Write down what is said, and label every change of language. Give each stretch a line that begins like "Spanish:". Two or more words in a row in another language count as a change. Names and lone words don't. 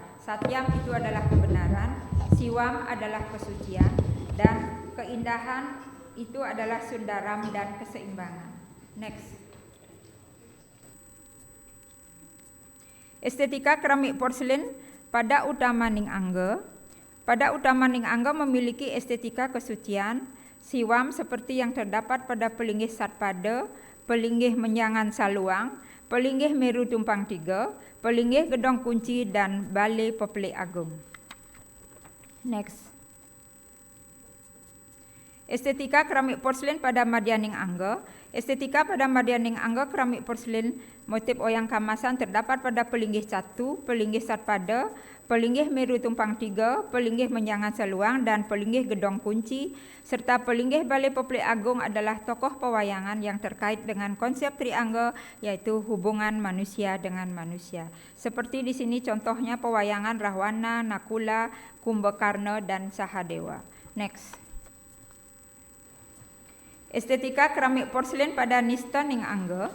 Indonesian: Satyam itu adalah kebenaran, Siwam adalah kesucian, dan keindahan itu adalah Sundaram dan keseimbangan. Next. Estetika keramik porselin pada Utamaning Angge. Pada Utamaning Angge memiliki estetika kesucian, Siwam seperti yang terdapat pada Pelinggih Satpada, Pelinggih Menyangan Saluang, Pelinggih Meru Tumpang Tiga, Pelinggih Gedong Kunci, dan Balai Pepelik Agung. Next. Estetika keramik porselin pada Madyaning Angge. Estetika pada Madyaning Angge keramik porselin motif wayang kamasan terdapat pada Pelinggih Catu, Pelinggih Satpada, Pelinggih Meru Tumpang Tiga, Pelinggih Menyangan Saluang, dan Pelinggih Gedong Kunci, serta Pelinggih Balai Pepelik Agung adalah tokoh pewayangan yang terkait dengan konsep triangge, yaitu hubungan manusia dengan manusia. Seperti di sini contohnya pewayangan Rahwana, Nakula, Kumbakarna, dan Sahadewa. Next. Estetika keramik porselin pada Nista Ning Angge.